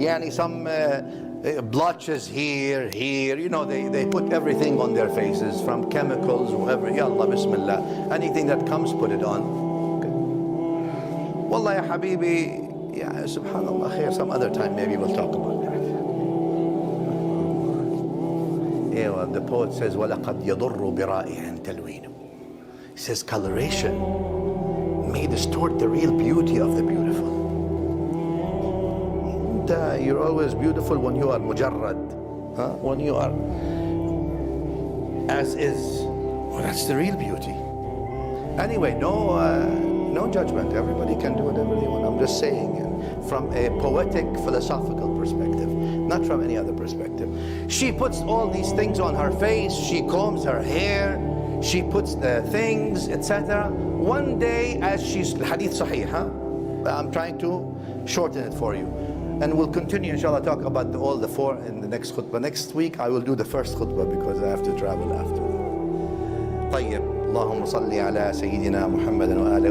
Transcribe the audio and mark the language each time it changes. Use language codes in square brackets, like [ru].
[en] Some blotches here, they put everything on their faces, from chemicals, whatever. [ar] Ya Allah, Bismillah. [en] Anything that comes, put it on. Okay. [ar] Wallah ya Habibi, subhanallah khair, [en] some other time maybe we'll talk about that. [ar] The poet says, وَلَقَدْ يَضُرُّ بِرَائِهٍ تَلْوِينُ. [en] He says coloration may distort the real beauty of the beautiful. You're always beautiful when you are mujarrad, when you are as is. Well, that's the real beauty. Anyway, no judgment. Everybody can do whatever they want. I'm just saying, from a poetic, philosophical perspective, not from any other perspective. She puts all these things on her face. She combs her hair. She puts the things, etc. One day, as she's hadith sahih, I'm trying to shorten it for you, and we'll continue, inshallah, talk about all the four in the next khutbah. Next week I will do the first khutbah because I have to travel after. [ar] طيب. اللهم صل على سيدنا محمد وآله.